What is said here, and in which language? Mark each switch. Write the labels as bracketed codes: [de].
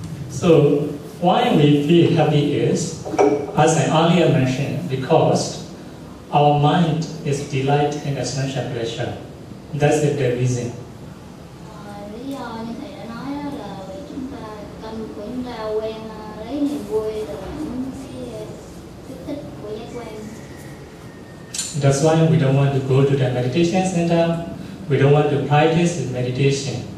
[en] So, why we feel happy is, as I earlier mentioned, because our mind is delight in essential pleasure. That's the reason. [vi] Lý do như thầy đã nói là vì tâm của chúng ta quen lấy niềm vui từ những cái kích thích của giác quan. [en] That's why we don't want to go to the meditation center. We don't want to practice meditation.